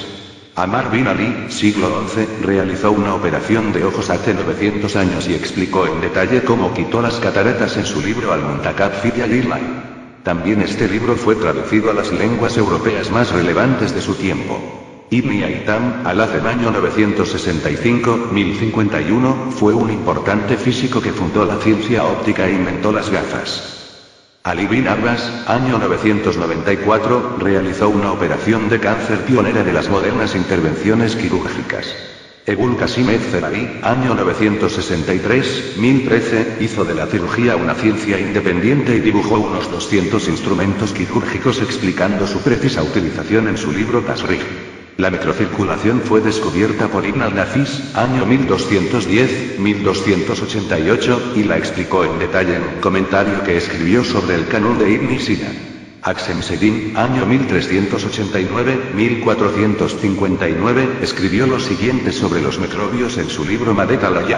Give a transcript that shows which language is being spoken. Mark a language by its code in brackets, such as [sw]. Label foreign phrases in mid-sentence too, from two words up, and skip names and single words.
[es] Amar bin Ali, siglo XI, realizó una operación de ojos hace 900 años y explicó en detalle cómo quitó las cataratas en su libro Al-Muntakab fi al-Ilm. También este libro fue traducido a las lenguas europeas más relevantes de su tiempo. Ibn Haytham, al-Azem año 965-1051, fue un importante físico que fundó la ciencia óptica e inventó las gafas. Ali bin Abbas, año 994, realizó una operación de cáncer pionera de las modernas intervenciones quirúrgicas. Ebul Qasim ez-Zerarí, año 963-1013, hizo de la cirugía una ciencia independiente y dibujó unos 200 instrumentos quirúrgicos explicando su precisa utilización en su libro Tasrih. La microcirculación fue descubierta por Ibn al-Nafis, año 1210-1288, y la explicó en detalle en un comentario que escribió sobre el Qanun de Ibn Sina. Aksemseddin, año 1389-1459, escribió lo siguiente sobre los microbios en su libro Madet al-Ayat.